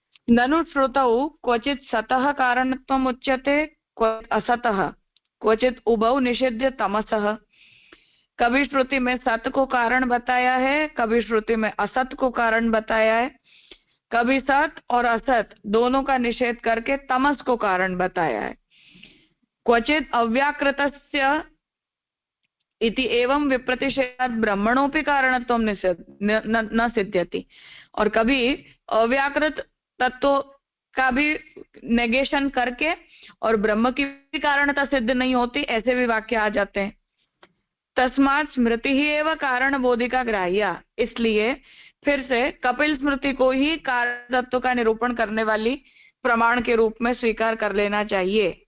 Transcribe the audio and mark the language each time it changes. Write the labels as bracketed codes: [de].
[sa] ननु श्रुतौ क्वचित सतः कारणत्वम् उच्यते क्वचित असतः, क्वचित उभौ निषिध्य तमसः। [hi] कभी श्रुति में सत को कारण बताया है, कभी श्रुति में असत को कारण बताया है, कभी सत और असत दोनों का निषेध करके तमस को कारण बताया है। [sa] क्वचित अव्याकृतस्य इति एवं विप्रतिषेधात् ब्रह्मणोपि कारणत्वं न सिद्ध्यति। [hi] और कभी अव्याकृत तत्व का भी नेगेशन करके और ब्रह्म की भी कारणता सिद्ध नहीं होती, ऐसे भी वाक्य आ जाते हैं। [sa] तस्मात् स्मृति ही एवं कारण बोधिका ग्राह्या। [hi] इसलिए फिर से कपिल स्मृति को ही कारण तत्व का निरूपण करने वाली प्रमाण के रूप में स्वीकार कर लेना चाहिए।